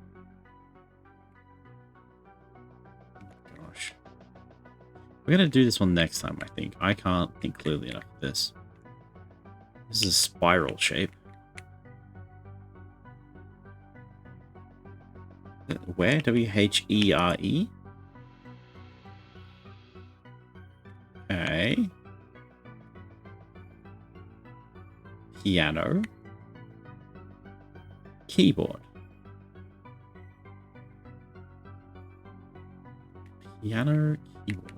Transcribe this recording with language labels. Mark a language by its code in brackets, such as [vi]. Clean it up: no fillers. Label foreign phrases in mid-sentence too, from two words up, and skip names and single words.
[en] Gosh. We're going to do this one next time, I think. I can't think clearly enough of this. This is a spiral shape. Where? W-H-E-R-E? Okay. Piano. Keyboard. Piano, keyboard.